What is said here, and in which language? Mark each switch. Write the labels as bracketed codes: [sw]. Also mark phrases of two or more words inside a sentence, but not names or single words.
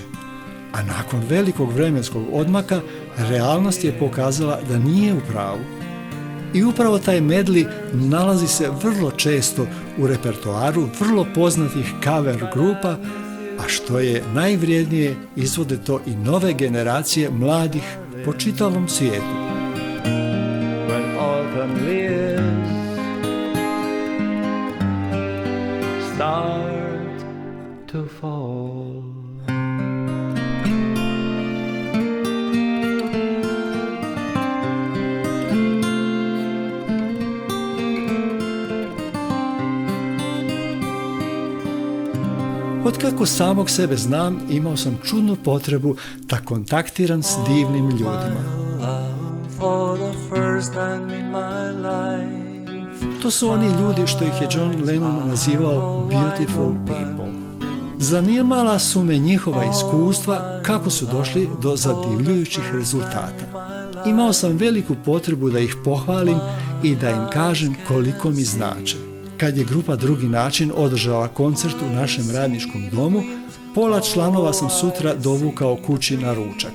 [hr] A nakon velikog vremenskog odmaka, realnost je pokazala da nije u pravu. I upravo taj medley nalazi se vrlo često u repertoaru vrlo poznatih cover grupa, a što je najvrijednije, izvode to i nove generacije mladih po čitavom svijetu. [en] When autumn leaves start to fall, [hr] Otkako samog sebe znam, imao sam čudnu potrebu da kontaktiram s divnim ljudima. [en] for the first time in my life. [hr] To su oni ljudi što ih je John Lennon nazivao [en] beautiful people. [hr] Zanimala su me njihova iskustva kako su došli do zadivljujućih rezultata. Imao sam veliku potrebu da ih pohvalim i da im kažem koliko mi znače. Kad je grupa Drugi način održala koncert u našem radničkom domu, pola članova sam sutra dovukao kući na ručak.